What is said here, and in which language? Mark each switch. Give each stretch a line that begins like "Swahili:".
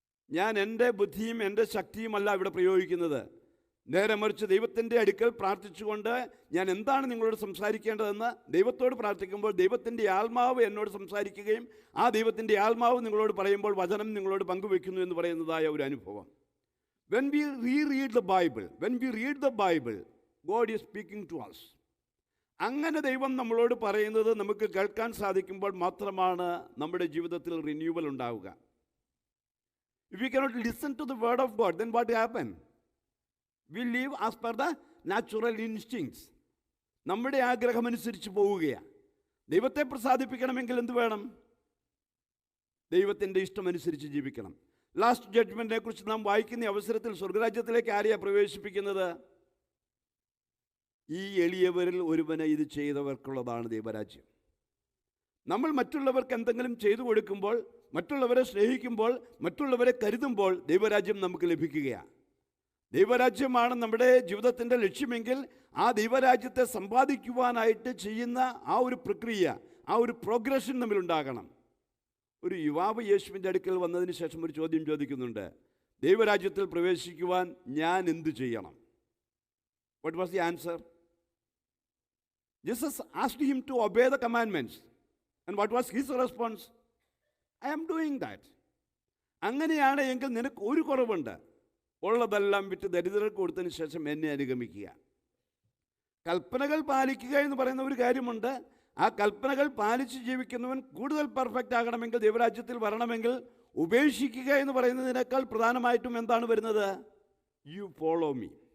Malayalam: ഞാൻ എൻ്റെ ബുദ്ധിയും എൻ്റെ ശക്തിയുമല്ല ഇവിടെ പ്രയോഗിക്കുന്നത്. നേരെ മറിച്ച് ദൈവത്തിൻ്റെ അടുക്കൽ പ്രാർത്ഥിച്ചുകൊണ്ട് ഞാൻ എന്താണ് നിങ്ങളോട് സംസാരിക്കേണ്ടതെന്ന് ദൈവത്തോട് പ്രാർത്ഥിക്കുമ്പോൾ ദൈവത്തിൻ്റെ ആത്മാവ് എന്നോട് സംസാരിക്കുകയും ആ ദൈവത്തിൻ്റെ ആത്മാവ് നിങ്ങളോട് പറയുമ്പോൾ വചനം നിങ്ങളോട് പങ്കുവെക്കുന്നു എന്ന് പറയുന്നതായ ഒരു അനുഭവം.
English: When we reread the Bible, God is speaking to us.
Malayalam: അങ്ങനെ ദൈവം നമ്മളോട് പറയുന്നത് നമുക്ക് കേൾക്കാൻ സാധിക്കുമ്പോൾ മാത്രമാണ് നമ്മുടെ ജീവിതത്തിൽ റിന്യൂവൽ ഉണ്ടാവുക.
English: If we cannot listen to the word of God, then what happen? We live as per the natural instincts.
Malayalam: നമ്മുടെ ആഗ്രഹമനുസരിച്ച് പോവുകയാണ്. ദൈവത്തെ പ്രസാദിപ്പിക്കണമെങ്കിൽ എന്ത് വേണം? ദൈവത്തിൻ്റെ ഇഷ്ടമനുസരിച്ച് ജീവിക്കണം. ലാസ്റ്റ് ജഡ്ജ്മെൻറ്റിനെ കുറിച്ച് നാം വായിക്കുന്ന അവസരത്തിൽ സ്വർഗരാജ്യത്തിലേക്ക് ആരെയാണ് പ്രവേശിപ്പിക്കുന്നത്? ഈ എളിയവരിൽ ഒരുവനെ ഇത് ചെയ്തവർക്കുള്ളതാണ് ദൈവരാജ്യം. നമ്മൾ മറ്റുള്ളവർക്ക് എന്തെങ്കിലും ചെയ്തു കൊടുക്കുമ്പോൾ, മറ്റുള്ളവരെ സ്നേഹിക്കുമ്പോൾ, മറ്റുള്ളവരെ കരുതുമ്പോൾ ദൈവരാജ്യം നമുക്ക് ലഭിക്കുകയാണ്. ദൈവരാജ്യമാണ് നമ്മുടെ ജീവിതത്തിൻ്റെ ലക്ഷ്യമെങ്കിൽ ആ ദൈവരാജ്യത്തെ സമ്പാദിക്കുവാനായിട്ട് ചെയ്യുന്ന ആ ഒരു പ്രക്രിയ, ആ ഒരു പ്രോഗ്രഷൻ നമ്മളുണ്ടാകണം. ഒരു യുവാവ് യേശുവിൻ്റെ അടുക്കൽ വന്നതിന് ശേഷം ഒരു ചോദ്യം ചോദിക്കുന്നുണ്ട്, ദൈവരാജ്യത്തിൽ പ്രവേശിക്കുവാൻ ഞാൻ എന്ത് ചെയ്യണം?
English: What was the answer? Jesus asked him to obey the commandments. And what was his response? I am doing that.
Malayalam: അങ്ങനെയാണ് എങ്കിൽ നിനക്ക് ഒരു കുറവുണ്ട്. ഉള്ളതെല്ലാം വിറ്റ് ദരിദ്രർക്ക് കൊടുത്തതിന് ശേഷം എന്നെ അനുഗമിക്കുക. കൽപ്പനകൾ പാലിക്കുക എന്ന് പറയുന്ന ഒരു കാര്യമുണ്ട്. ആ കൽപ്പനകൾ പാലിച്ച് ജീവിക്കുന്നവൻ കൂടുതൽ പെർഫെക്റ്റ് ആകണമെങ്കിൽ, ദൈവരാജ്യത്തിൽ വരണമെങ്കിൽ, ഉപേക്ഷിക്കുക എന്ന് പറയുന്നതിനേക്കാൾ പ്രധാനമായിട്ടും എന്താണ് വരുന്നത്?
English: You follow me.